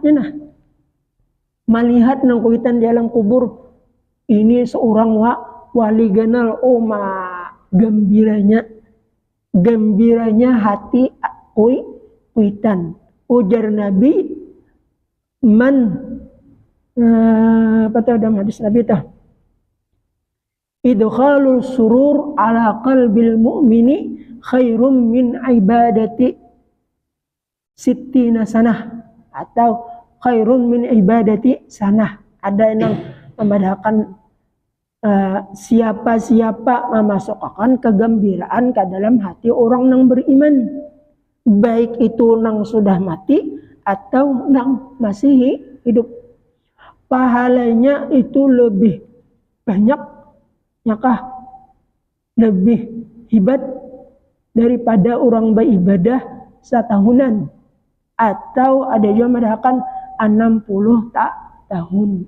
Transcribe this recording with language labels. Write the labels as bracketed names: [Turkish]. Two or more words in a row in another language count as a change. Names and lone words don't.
[Banjar] Nah melihat nang kuitan di alam kubur ini seorang wali ganal, gembiranya hati kuitan. Ujar Nabi, man apa tuh dalam hadis Nabi tuh, [Arabic] إدخال السرور على قلب المؤمن خير من عبادة ستين سنة [Banjar] atau [Arabic] خير من عبادة سنة. [Banjar] Ada yang membedakan siapa-siapa memasukkan kegembiraan ke dalam hati orang yang beriman, baik itu nang sudah mati atau nang masih hidup. Pahalanya itu lebih banyak, yakah lebih hebat daripada orang beribadah setahunan, atau ada juga mengatakan 60 tahun.